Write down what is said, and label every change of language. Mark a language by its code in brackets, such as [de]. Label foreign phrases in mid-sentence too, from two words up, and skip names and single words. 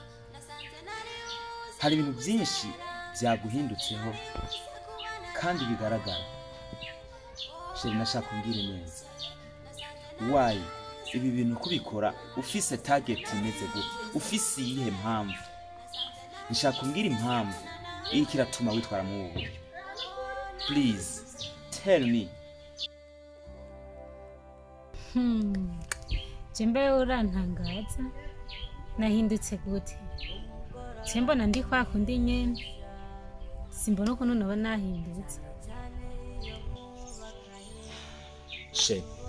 [rn] Hari ibintu byinshi byaguhindutseho kandi bigaragara. Sheri, nashaka umbwire neza. Why ibi bintu kubikora ufise target imeze gute? Ufise iyihe mpamvu? Nshaka kumbwira impamvu iri kiratuma witwara mu buryo. [en] Please tell me. [rn] Jembe urantangaza. Nahindutse gute? Mbona ndi kwa kundi nyene. Simbona ko none nahindutse. She.